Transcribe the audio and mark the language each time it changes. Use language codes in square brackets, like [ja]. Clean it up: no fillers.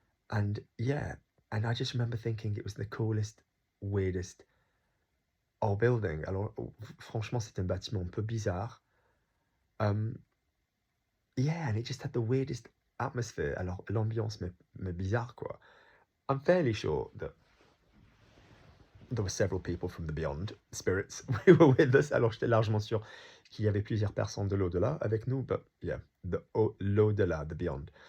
[en] And yeah, and I just remember thinking it was the coolest, weirdest old building. [fr] Alors franchement, c'était un bâtiment un peu bizarre. [en] Yeah, and it just had the weirdest atmosphere. [fr] Alors l'ambiance, mais bizarre, quoi. [en] I'm fairly sure that there were several people from the beyond, spirits, who were with us. [fr] Alors j'étais largement sûr qu'il y avait plusieurs personnes de l'au-delà avec nous, [en] but yeah, [fr] l'au-delà, [en] the beyond.